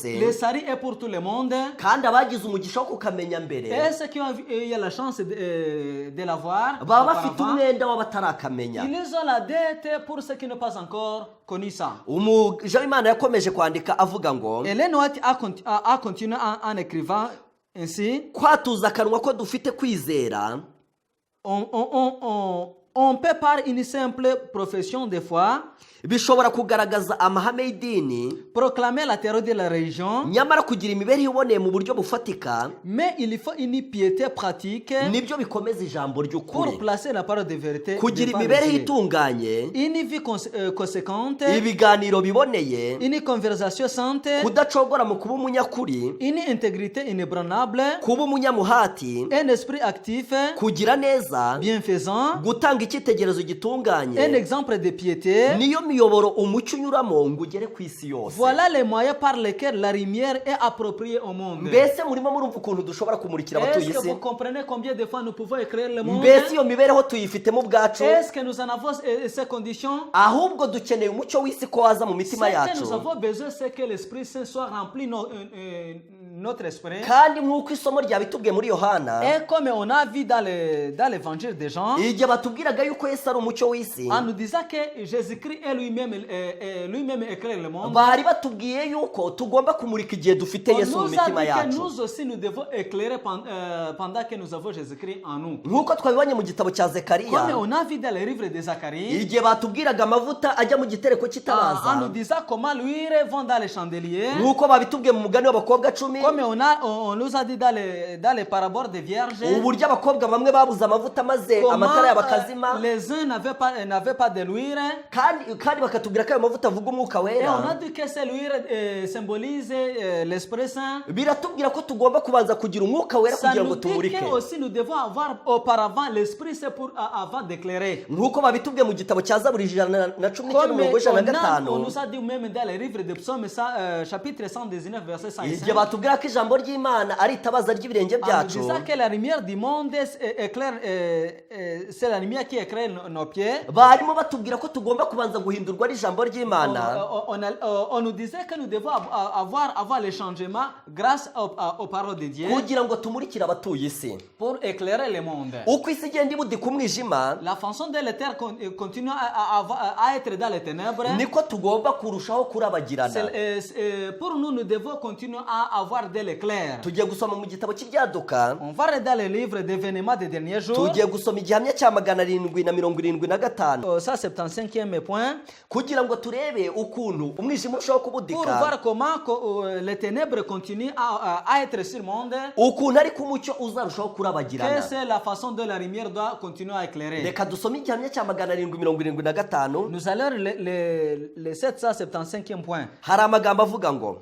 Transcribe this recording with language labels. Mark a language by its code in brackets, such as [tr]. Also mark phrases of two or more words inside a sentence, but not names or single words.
[fr] Le salut est pour tout le monde. [rw] kandi abagize umugisha wo kukamenya [fr] Et [rw] mbere [fr] ceux qui ont eu la chance de l'avoir, [rw] baba bafite [fr] auparavant, [rw] umwenda w'abatarakamenya. [fr] ils ont la dette pour ceux qui n'ont pas encore connu ça. [rw] Umuja w'Imana yakomeje kwandika avuga ngo [fr] Ellen White a continué en écrivant ainsi: [rw] kwatuza akanwa ko dufite kwizera [fr] on peut par une simple profession de foi [rw] bishobora kugaragaza amahame y'idini, [fr] proclamer la terreur de la religion, [rw] nyamara kugira imibereho iboneye mu buryo bufatika [fr] mais il faut une piété pratique [rw] nibyo bikomeza ijambo ry'ukuri. [fr] pour placer la parole de vérité [rw] Kugira [fr] devant [rw] imibereho [fr] les yeux. [rw] itunganye, [fr] Une vie conséquente, [rw] ibiganiro biboneye, [fr] une conversation sainte, [rw] kudacogora mu kuba umunyakuri, [fr] une intégrité inébranlable, [rw] kuba umunyamuhati, [fr] un esprit actif, [rw] kugira neza, [fr] bienfaisant, [rw] gutanga icyitegererezo gitunganye [fr] un exemple de piété. [rw] niyo miyoboro umucyo unyuramo ngo ugere ku isi yose. [fr] Voilà les moyens par lesquels la lumière est appropriée au monde. [rw] mbese murimo murumva ukuntu dushobora kumurikira abatuye [fr] Est-ce que [rw] isi? [fr] vous comprenez combien de fois nous pouvons éclairer le monde? [rw] mbese iyo mibereho tuyifitemo ubwacu? [fr] Est-ce que nous en avons ces conditions? [rw] ahubwo dukeneye umucyo w'isi ko waza mu [fr] Ce [rw] mitima [fr] que [rw] yacu. [fr] nous avons besoin, c'est que l'Esprit Saint soit rempli notre esprit. [rw] kandi nk'uko isomo ryabitubwiye muri Yohana, [fr] Et comme on a vu dans l'évangile des gens, [rw] igihe batubwiraga yuko Yesu ari umucyo w'isi, [fr] en nous disant que Jésus-Christ est lui-même éclaire le monde, [rw] bari batubwiye yuko tugomba kumurika igihe dufite [fr] on [rw] Yesu mu [fr] nous a [rw] mitima [fr] dit que [rw] yacu. [fr] nous aussi nous devons éclairer pendant que nous avons Jésus-Christ en nous. [rw] nk'uko twabibonye mu gitabo cya [fr] Comme [rw] Zekariya, [fr] on a vu dans les livres de Zacharie, [rw] igihe batubwiraga amavuta ajya mu gitereko [fr] en nous [rw] cy'itabaza, [fr] disant comment l'huile vont dans les chandeliers, [rw] nk'uko babitubwiye mu mugani w'abakobwa 10, [fr] comme on nous a dit dans les paraboles des vierges, [rw] uburyo abakobwa bamwe babuze amavuta maze amatara [fr] comment [rw] y'abakazima, [fr] les uns n'avaient pas de l'huile. [rw] kandi bakatubwira ko ayo mavuta avuga umwuka [fr] Et on a [rw] wera. [fr] dit que cette huile symbolise l'Esprit Saint. [rw] Biratubwira ko tugomba kubanza kugira umwuka wera [fr] Ça [rw] kugira ngo [fr] nous dit [rw] tumurike, [fr] que aussi nous devons avoir auparavant l'Esprit Saint avant d'éclairer. [rw] nk'uko babitubwiye mu gitabo cya Zaburi 119 [fr] Comme [rw] mirongo ijana na [fr] on [rw] gatanu, [fr] nous a dit même dans les livres de Psaumes, chapitre 119, verset 5. [rw] igihe batubwira ko ijambo ry'Imana ari itabaza ry'ibirenge [fr] En nous [rw] byacu, [fr] disant que la lumière du monde éclaire, c'est la lumière qui éclaire nos pieds. [rw] barimo batubwira ko tugomba kubanza guhindurwa n'ijambo ry'Imana, [fr] On nous disait que nous devons avoir les changements grâce aux paroles de Dieu [rw] kugira ngo tumurikire abatuye isi. [fr] pour éclairer le monde. [rw] uko isi igenda ibudika umwijima, [fr] La façon dont la terre continue à être dans les ténèbres, [rw] niko tugomba kurushaho kurabagirana. [fr] pour nous, nous devons continuer à avoir de l'éclair. [rw] tugiye gusoma mu gitabo cy'ibyaduka, [fr] On va regarder les livres d'événements des derniers jours. [rw] tugiye gusoma igihamya cya 775 [fr] Ça, 75e point. [rw] kugira ngo turebe ukuntu umwijima urushaho [fr] Pour [rw] kubudika, [fr] voir comment les ténèbres continuent à être sur le monde, [rw] ukuntu ariko umucyo uzarushaho [fr] que [rw] kurabagirana. [fr] c'est la façon dont la lumière doit continuer à éclairer. [rw] reka dusome igihamya cya 775. [fr] Nous allons le 775e point. [rw] hari amagambo avuga ngo,